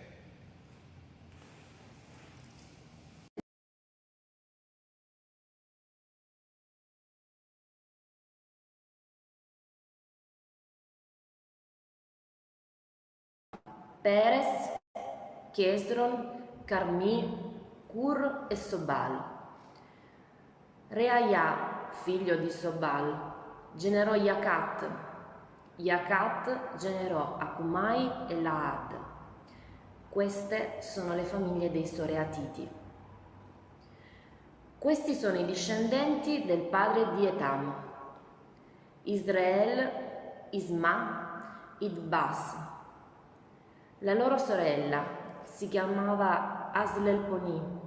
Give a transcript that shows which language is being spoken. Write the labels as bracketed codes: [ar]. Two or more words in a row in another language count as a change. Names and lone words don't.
[it] Peres, Chesron, Carmi, Cur e Sobal. Reaia, figlio di Sobal, generò Yacat. Yacat generò Acumai e Laad. Queste sono le famiglie dei Soreatiti. Questi sono i discendenti del padre di Etam: Israel, Isma, Idbas. La loro sorella si chiamava Aslelponi.